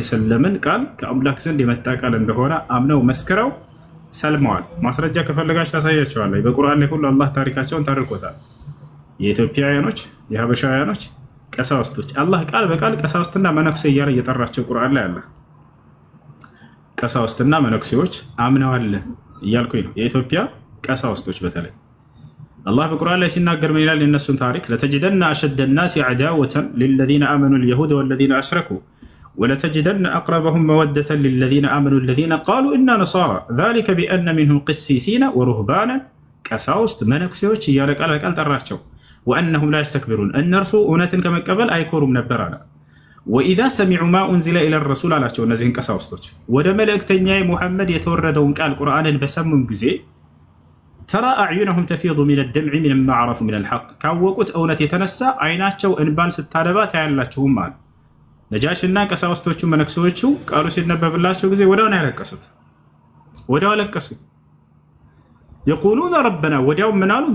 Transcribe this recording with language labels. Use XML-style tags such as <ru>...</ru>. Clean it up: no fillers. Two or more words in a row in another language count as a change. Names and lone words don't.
<am>ወሰለምን ቃል ከአምላክ ዘንድ የመጣ ቃል እንደሆነ አምነው መስክረው ሰልመዋል። ማስረጃ ከፈለጋችሁ ታሳያቸዋለሁ። በቁርአን ላይ ሁሉ አላህ ታሪካቸውን ታርቆታል። የኢትዮጵያውያኖች የሀበሻውያኖች ቀሳውስቶች አላህ ቃል በቃል ቀሳውስትና መነኩሴ እያለ እየጠራቸው ቁርአን ላይ አለ። ቀሳውስትና መነኩሴዎች አምነዋል እያልኩኝ ነው። የኢትዮጵያ ቀሳውስቶች በተለይ አላህ በቁርአን ላይ ሲናገር ምን ይላል? የነሱን ታሪክ</am> <ar>لتجدن أشد الناس عداوة للذين آمنوا اليهود والذين أشركوا ولتجدن أقربهم مودة للذين آمنوا الذين قالوا إنا نصارى ذلك بأن منهم قسيسين ورهبانا</ar> <am>ቀሳውስት መነኩሴዎች እያለ ቃል በቃል ጠራቸው።</am> <ar>وأنهم لا يستكبرون</ar> <am>እነርሱ እውነትን ከመቀበል አይኮሩም ነበር አለ።</am> <ar>وإذا سمعوا ما أنزل إلى الرسول አላቸው።</ar> <am>እነዚህን ቀሳውስቶች ወደ መልእክተኛዬ ሙሐመድ የተወረደውን ቃል ቁርአንን በሰሙም ጊዜ</am> <ar>ترى أعينهم تفيض من الدمع مما عرفوا من الحق</ar> <am>ካወቁት እውነት የተነሳ አይናቸው እንባን ስታነባ ታያላችሁም አሉ። ነጃሽና ቀሳውስቶቹ መነኩሴዎቹ ቃሉ ሲነበብላቸው ጊዜ ወዲያው ነው ያለቀሱት። ወዲያው አለቀሱ።</am> <ar>يقولون ربنا</ar> <am>ወዲያው ምን አሉ?</am>